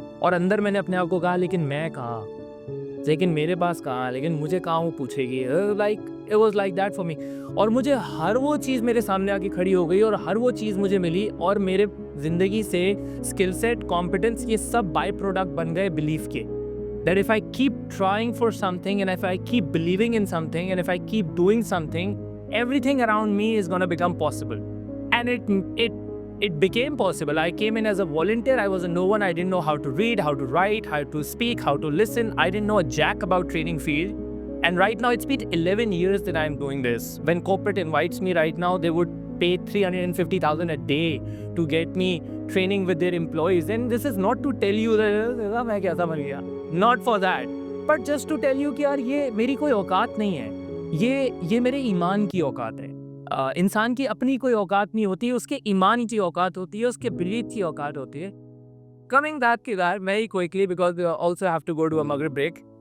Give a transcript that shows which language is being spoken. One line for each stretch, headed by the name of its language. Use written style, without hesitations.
Urdu: اور اندر میں نے اپنے آپ کو کہا لیکن میں کہاں, لیکن میرے پاس کہاں, لیکن مجھے کہاں وہ پوچھے گی.
English: Like it was like that for me.
Urdu: اور مجھے ہر وہ چیز میرے سامنے آ کے کھڑی ہو گئی اور ہر وہ چیز مجھے ملی, اور میرے زندگی سے اسکل سیٹ, کمپیٹنس, یہ سب بائی پروڈکٹ بن گئے بلیف کے.
English: That if I keep trying for something and if I keep believing in something and if I keep doing something, everything around me is going to become possible. And it became possible. I came in as a volunteer. I was a no one. I didn't know how to read, how to write, how to speak, how to listen. I didn't know a jack about training field. And right now, it's been 11 years that I'm doing this. When corporate invites me right now, they would pay $350,000 a day to get me training with their employees. And this is not to tell you that
Urdu: میں کیسا بن گیا.
English: Not for that. But just to tell you
Urdu: کہ یار یہ میری کوئی اوقات نہیں ہے. یہ میرے ایمان کی اوقات ہے. انسان کی اپنی کوئی اوقات نہیں ہوتی, اس کے ایمان کی اوقات ہوتی ہے, اس کے بلیف کی اوقات ہوتی ہے.
English: Coming back to that very quickly because we also have to go to a Maghrib break.